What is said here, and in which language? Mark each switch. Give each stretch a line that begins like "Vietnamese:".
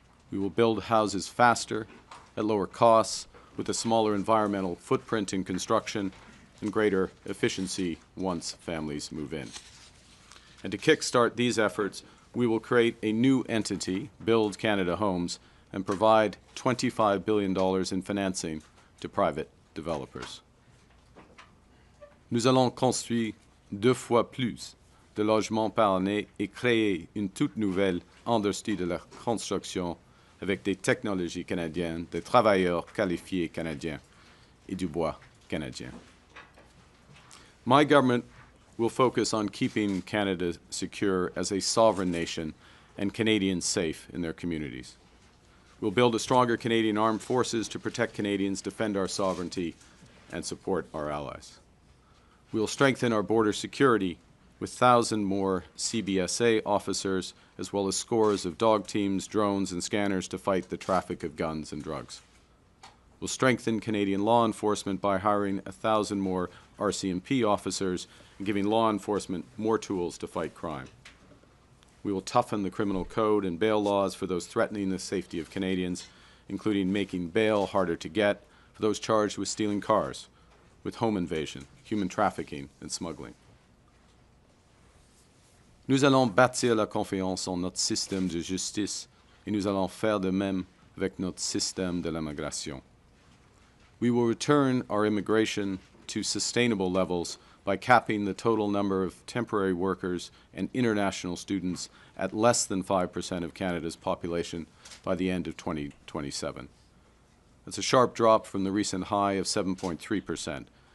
English: We will build houses faster, at lower costs, with a smaller environmental footprint in construction and greater efficiency once families move in. And to kickstart these efforts, we will create a new entity, Build Canada Homes, and provide $25 billion in financing to private developers.
French: Nous allons construire 2 fois plus de logements par année et créer une toute nouvelle industrie de la construction avec des technologies canadiennes, des travailleurs qualifiés canadiens et du bois canadien.
English: My government will focus on keeping Canada secure as a sovereign nation and Canadians safe in their communities. We'll build a stronger Canadian armed forces to protect Canadians, defend our sovereignty, and support our allies. We'll strengthen our border security with 1,000 more CBSA officers, as well as scores of dog teams, drones, and scanners to fight the traffic of guns and drugs. We'll strengthen Canadian law enforcement by hiring 1,000 more RCMP officers and giving law enforcement more tools to fight crime. We will toughen the criminal code and bail laws for those threatening the safety of Canadians, including making bail harder to get for those charged with stealing cars, with home invasion, human trafficking, and smuggling.
French: Nous allons bâtir la confiance en notre système de justice et nous allons faire de même avec notre système de l'immigration.
English: We will return our immigration to sustainable levels by capping the total number of temporary workers and international students at less than 5% of Canada's population by the end of 2027. That's a sharp drop from the recent high of 7.3%,